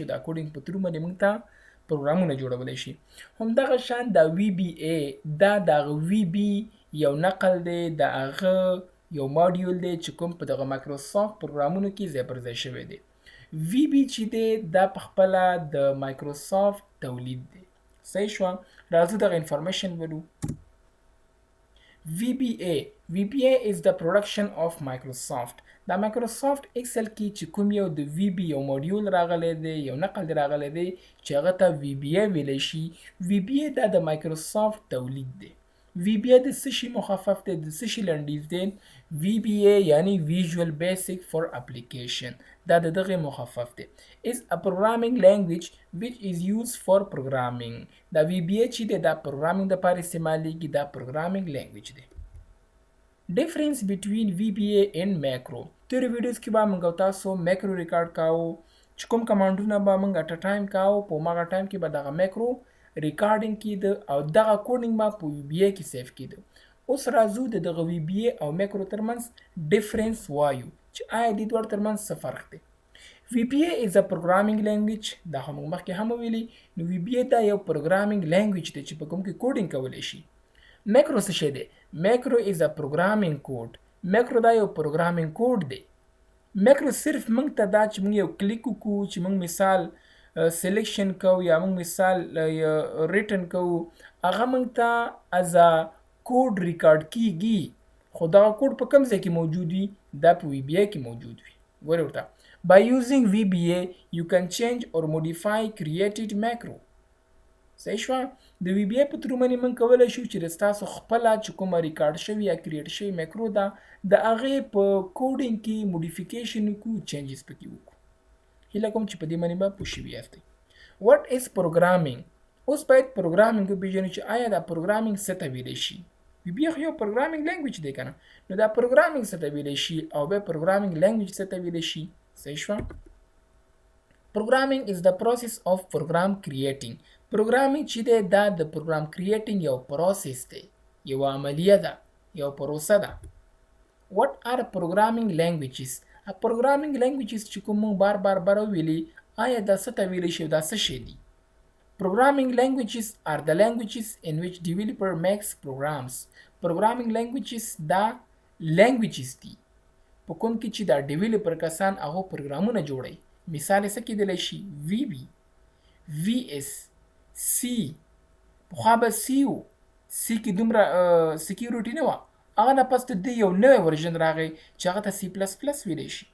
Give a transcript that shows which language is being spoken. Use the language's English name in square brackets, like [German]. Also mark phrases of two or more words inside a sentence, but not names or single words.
[Pashto] دا کوډینګ په ترو باندې موږ ته پروګرامونه جوړولی شي. همدغه شان دا وی بی ای دا د هغه وی بی یو نقل دی، د هغه یو ماډیول دی چې کوم په دغه مایکروسافټ پروګرامونو کې ځای پر ځای شوی دی. وی بی چې دی دا په خپله د مایکروسافټ تولید دی. صحیح شوه؟ راځو دغه انفارمیشن ولو. [English] VBA VBA is the production of Microsoft. [Pashto] دا مایکروسافټ ایکسل کې چې کوم یو د وی بی یو ماډیول راغلی دی، یو نقل دی راغلی دی چې هغه ته VBA ویلی شي. VBA دا د مایکروسافټ تولید دی. VBA د څه شي مخفف دی؟ د څه شي لنډیز دی؟ VBA یعنی Visual Basic for Application. دا د دغه مخفف دی. [English] is a programming language which is used for programming. [Pashto] دا VBA چې دی دا پروګرامینګ دپاره استعمالیږي، دا [English] programming language [Pashto] دی. [English] Difference between VBA and macro. [Pashto] تیرو ویډیوز کې به موږ او تاسو [English] macro record [Pashto] کاوو چې کوم کمانډونه به موږ [English] at time [Pashto] کاوو، په هماغه ټایم کې به دغه میکرو ریکارډینګ کیده او دغه کوډینګ به په VBA کې سیف کیده. اوس راځو د دغه VBA او میکرو ترمنځ ډیفرنس وایو چې آیا د دواړو ترمنځ څه فرق دی. [English] VBA is a programming language. [Pashto] دا هم موږ مخکې هم ویلي. نو VBA دا یو [English] programming language [Pashto] دی چې په کوم کې کوډینګ کولی شي. میکرو څه شی دی؟ [English] macro is a programming code. [Pashto] میکرو دا یو [English] programming code [Pashto] دی. میکرو صرف موږ ته دا چې موږ یو کلیک وکړو چې موږ مثال سلیکشن کوو یا موږ مثال ریټن کوو، هغه موږ ته [English] is a code [Pashto] ریکارډ کیږي، خو دغه کوډ په کوم ځای کې موجود وي؟ دا په VBA کې موجود وي. ګورئ ورته. [English] By using VBA you can change or modify created macro. [Pashto] صحیح شوه؟ د VBA په ترو باندې موږ کولی شو چې د ستاسو خپله چې کومه ریکارډ شوي یا کریټ شوي میکرو ده د هغې په کوډینګ کې موډیفیکیشن وکړو، چینجز پکې وکړو. هیله کوم چې په دې باندې به پوه شوي یاستئ. [English] What is programming؟ [Pashto] اوس باید پروګرامینګ وپېژنو چې آیا دا پروګرامینګ څه ته ویلی شي. VBA خو یو [English] programming language [Pashto] دی که نه؟ نو دا پروګرامینګ څه ته ویلی شي او بیا پروګرامینګ لینګویج څه ته ویلی شي. صحیح شوه؟ [English] Programming is the process of program creating. [Pashto] پروګرامینګ چې دی دا د [English] program creating [Pashto] یو پروسس دی، یو عملیه ده، یو پروسه ده. [English] What are programming languages؟ programming languages [Pashto] چې کوم موږ بار ویلي، آیا دا څه ته ویلی شي، دا څه شی دي؟ [English] Programming languages are the languages in which developer makes programs. Programming languages [Pashto] دا languages دي په کوم کې چې دا ډیولپر کسان هغو پروګرامونه جوړوي. مثال یې څه کیدلی شي؟ VB، VS، C. پخوا به C و، C کې دومره سکیورټي نه وه، هغه نه پس د دې یو نوی ورژن راغی چې هغه ته C++ ویلی شي.